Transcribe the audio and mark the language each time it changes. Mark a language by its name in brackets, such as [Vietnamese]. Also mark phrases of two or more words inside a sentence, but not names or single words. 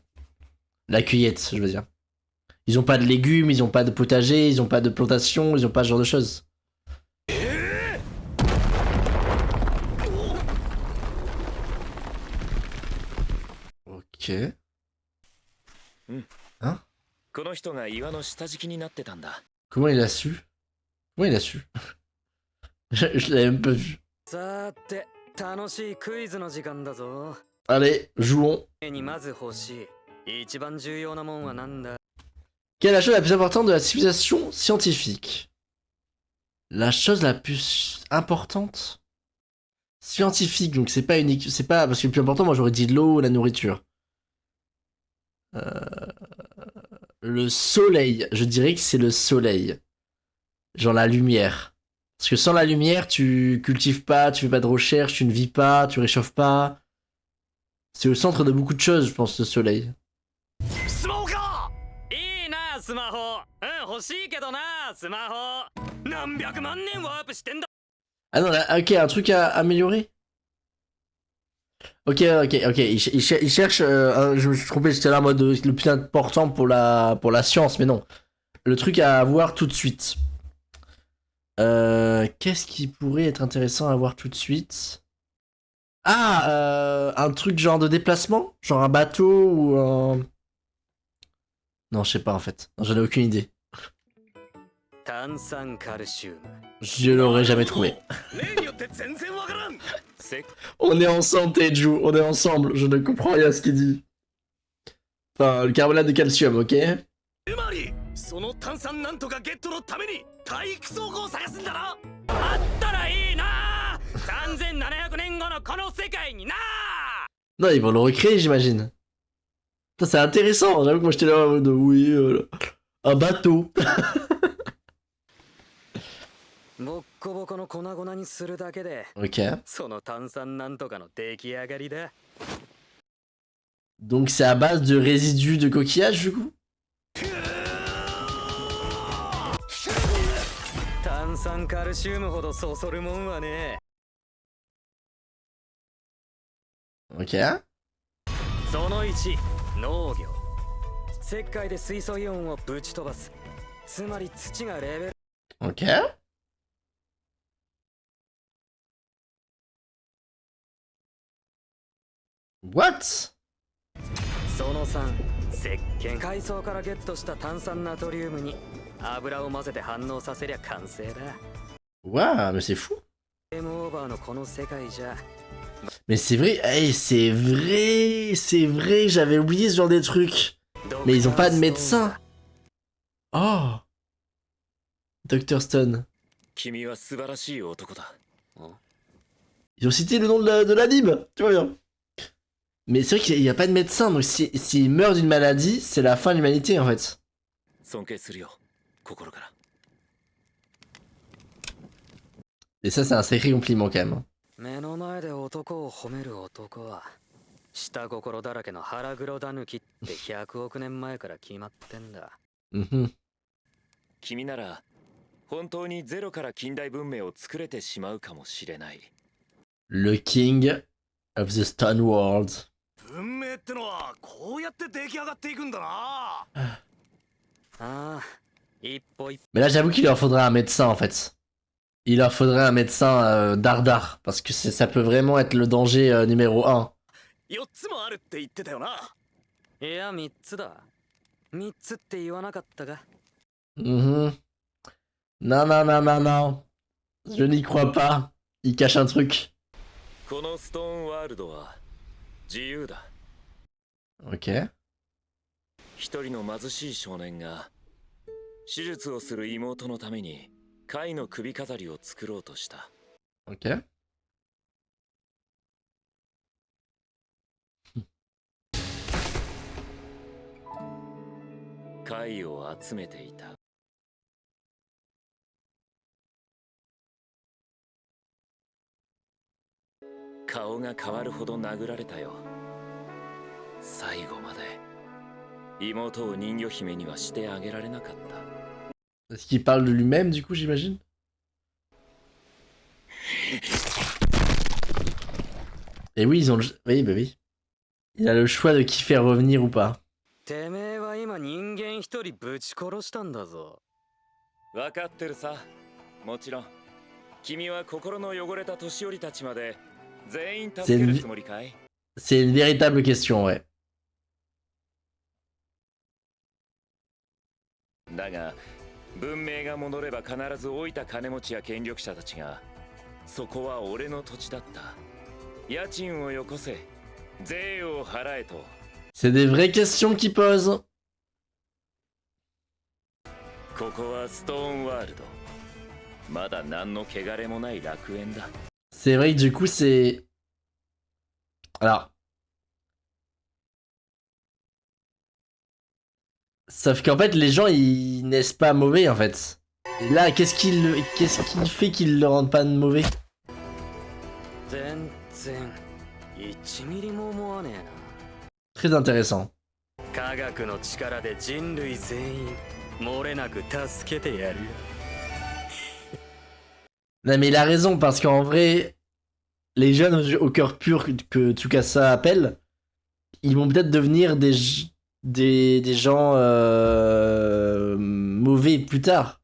[French] La cueillette, je veux dire. Ils ont pas de légumes, ils ont pas de potager, ils ont pas de plantation, ils ont pas ce genre de choses. Ok. Hein? [Japanese] この人が岩の下敷きになってたんだ。 [French] Comment il a su? Comment il a su? Je l'avais même pas vu. [Japanese] さーて楽しいクイズの時間だぞ。 [French] Allez, jouons. [Japanese] にまず欲しい一番重要なもんはなんだ。 [French] Quelle est la chose la plus importante de la civilisation scientifique? La chose la plus importante scientifique, donc c'est pas unique, c'est pas parce que le plus important, moi j'aurais dit l'eau ou la nourriture. Le soleil, je dirais que c'est le soleil, genre la lumière. Parce que sans la lumière, tu cultives pas, tu fais pas de recherche, tu ne vis pas, tu réchauffes pas. C'est au centre de beaucoup de choses, je pense, le soleil. [Japanese] スマホか。いいなスマホ。欲しいけどなスマホ。何百万年ワープしてんだ。 [French] Ah non, là, ok, un truc à améliorer. Ok, il cherche. Je me suis trompé, j'étais là en mode le plus important pour la science, mais non. Le truc à avoir tout de suite. Qu'est-ce qui pourrait être intéressant à avoir tout de suite? Ah, un truc genre de déplacement? Genre un bateau ou un. Non, je sais pas en fait. J'en ai aucune idée. [Japanese] 炭酸カルシウム。 [French] Je l'aurais jamais trouvé. [Japanese] 例によって全然わからん。 [French] On est ensemble, Teju, on est ensemble. Je ne comprends rien à ce qu'il dit. Enfin, le carbonate de calcium, ok? [Japanese] つまりその炭酸なんとかゲットのために体育倉庫を探すんだな。あったらいいな。3700年後のこの世界にな。 [French] Non, ils vont le recréer, j'imagine. Putain, c'est intéressant. J'avoue que moi j'étais là en mode oui, un bateau. [Japanese] ボッコボコの粉々にするだけで [French] Ok. [Japanese] その炭酸なんとかの出来上がりだ。 [French] Donc c'est à base de résidus de coquillage du coup? [Japanese] 炭酸カルシウムほどそそるもんはね。 [French] Ok. [Japanese] その1、農業。石灰で水素イオンをぶち飛ばす。つまり土がレベル。 [French] Ok. What? [Japanese] その3、石鹸。海藻からゲットした炭酸ナトリウムに油を混ぜて反応させりゃ完成だ。 [French] Waouh, mais c'est fou. [Japanese] ゲームオーバーのこの世界じゃ。 [French] Mais c'est vrai, hey, c'est vrai, j'avais oublié ce genre de trucs. Mais ils ont pas de médecin. Oh. Dr. Stone. [Japanese] 君は素晴らしい男だ。 [French] Ils ont cité le nom de l'anime, tu vois bien. Mais c'est vrai qu'il n'y a pas de médecin, donc s'il meurt d'une maladie, c'est la fin de l'humanité en fait. [Japanese] 尊敬するよ、心から。 [French] Et ça, c'est un sacré compliment quand même. hein. [Japanese] 目の前で男を褒める男は下心だらけの腹黒だぬきって100億年前から決まってんだ。 Mhm. 君なら本当にゼロから近代文明を作れてしまうかもしれない。 [French] Le [English] king of the Stone World. [Japanese] 文明ってのはこうやって出来上がっていくんだな。ああ、一歩一歩。 [French] Mais là, j'avoue qu'il leur faudrait un médecin en fait. Il leur faudrait un médecin dardard, parce que ça peut vraiment être le danger numéro 1. [Japanese] 4 つもあるって言ってたよな。いや、3つだ。3つって言わなかったか。 [French] Mhm. Non, non, non, non, non. Je n'y crois pas. Il cache un truc. [Japanese] このストーンワールドは自由だ。 [French] Ok. [Japanese] 一人の貧しい少年が手術をする妹のために貝の首飾りを作ろうとした。 [French] Ok. [Japanese] 貝を集めていた。顔が変わるほど殴られたよ。最後まで妹を人魚姫にはしてあげられなかった。 [French] Est-ce qu'il parle de lui-même du coup, j'imagine? Et oui, ils ont le... Oui, bah oui. Il a le choix de qui faire revenir ou pas. [Japanese] てめえは今人間一人ぶち殺したんだぞ。分かってるさ。もちろん。君は心の汚れた年寄りたちまで全員助けるつもりかい？ [French] C'est une véritable question, ouais. [Japanese] だが、文明が戻れば必ず老いた金持ちや権力者たちが、そこは俺の土地だった。家賃をよこせ、税を払えと。 [French] C'est des vraies questions qu'il pose. [Japanese] ここはストーンワールド。まだ何の汚れもない楽園だ。 [French] C'est vrai que du coup, c'est... Alors... Sauf qu'en fait, les gens, ils naissent pas mauvais, en fait. Et là, qu'est-ce qui fait qu'ils le rendent pas mauvais? [Japanese] 全然1ミリも思わねえな。 [French] Très intéressant. [Japanese] 科学の力で人類全員漏れなく助けてやるよ。 [French] Non, mais il a raison, parce qu'en vrai, les jeunes au cœur pur que Tsukasa appelle, ils vont peut-être devenir des gens mauvais plus tard.